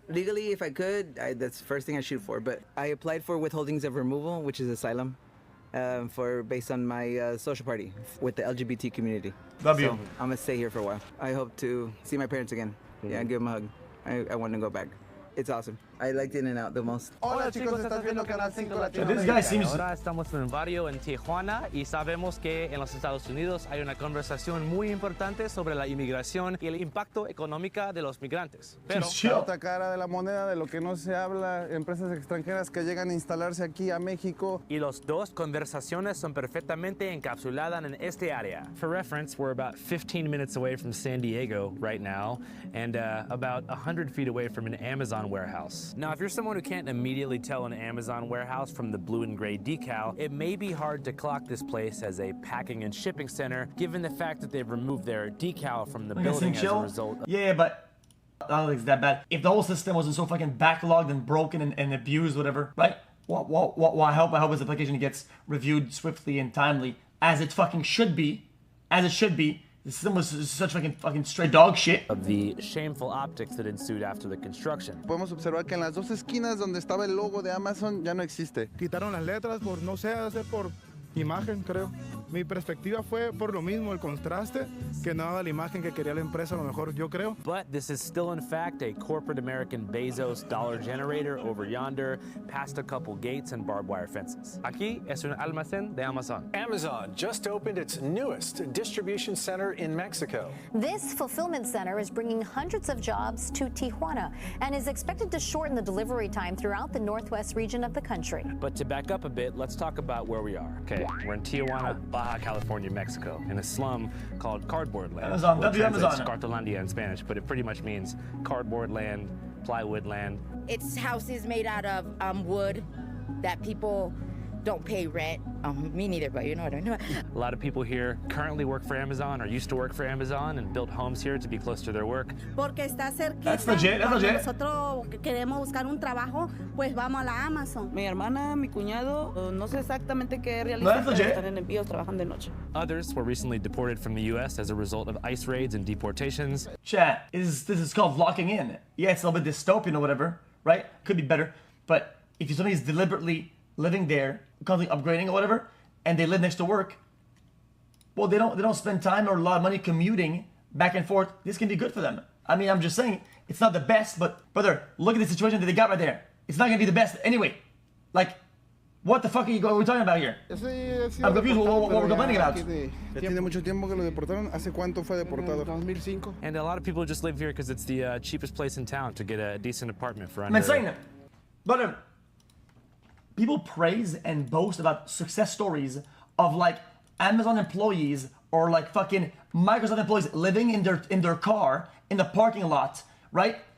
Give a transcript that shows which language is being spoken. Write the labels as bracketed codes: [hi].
[en] Legally, if I could, that's the first thing I shoot for. But I applied for withholdings of removal, which is asylum, based on my social party with the LGBT community. Love you. So I'm gonna stay here for a while. I hope to see my parents again. Yeah, give them a hug. I want to go back. It's awesome. I liked In-N-Out the most. [es] Hola chicos, estás viendo Canal 5 Latino. [en] This guy seems... [es] Ahora estamos en un barrio en Tijuana y sabemos que en los Estados Unidos hay una conversación muy importante sobre la inmigración y el impacto económico de los migrantes. Pero la otra cara de la moneda de lo que no se habla, empresas extranjeras que llegan a instalarse aquí a México. Y las dos conversaciones son perfectamente encapsuladas en este área. [en] For reference, we're about 15 minutes away from San Diego right now and about 100 feet away from an Amazon warehouse. Now, if you're someone who can't immediately tell an Amazon warehouse from the blue and gray decal, it may be hard to clock this place as a packing and shipping center, given the fact that they've removed their decal from the building as a result. Yeah, but I don't think it's that bad. If the whole system wasn't so fucking backlogged and broken and abused, whatever, right? I hope this application gets reviewed swiftly and timely, as it fucking should be, The system was such fucking straight dog shit. Of the shameful optics that ensued after the construction. [es] Podemos observar que en las dos esquinas donde estaba el logo de Amazon ya no existe. Quitaron las letras por, no sé, hacer por imagen, creo. Mi perspectiva fue por lo mismo, el contraste, que no daba la imagen que quería la empresa, a lo mejor, yo creo. [en] But this is still, in fact, a corporate American Bezos dollar generator over yonder, past a couple gates and barbed wire fences. [es] Aquí es un almacén de Amazon. [en] Amazon just opened its newest distribution center in Mexico. This fulfillment center is bringing hundreds of jobs to Tijuana and is expected to shorten the delivery time throughout the northwest region of the country. But to back up a bit, let's talk about where we are. Okay, we're in Tijuana, Baja California, Mexico, in a slum called Cardboard Land. Amazon, Amazon. Cartolandia in Spanish, but it pretty much means cardboard land, plywood land. It's houses made out of wood, that people don't pay rent. Me neither, but you know what I mean. A lot of people here currently work for Amazon or used to work for Amazon and built homes here to be close to their work. [es] Porque está cerquita. [en] That's legit, that's legit. [es] Nosotros queremos buscar un trabajo, pues vamos a la Amazon. Mi hermana, mi cuñado, no sé exactamente qué realizan, pero están en envíos, trabajan de noche. [en] Others were recently deported from the U.S. as a result of ICE raids and deportations. Chat, this is called locking in. Yeah, it's a little bit dystopian or whatever, right? Could be better. But if somebody's deliberately living there, constantly upgrading or whatever, and they live next to work, well, they don't spend time or a lot of money commuting back and forth. This can be good for them. I mean, I'm just saying, it's not the best, but brother, look at the situation that they got right there. It's not gonna be the best anyway. Like, what the fuck are we talking about here? I'm confused what we're complaining about. [es] Ya tiene mucho tiempo que lo deportaron. ¿Hace cuánto fue deportado? 2005. [en] And a lot of people just live here because it's the cheapest place in town to get a decent apartment for I'm under. saying, but people praise and boast about success stories of like Amazon employees or like fucking Microsoft employees living in their car in the parking lot, right?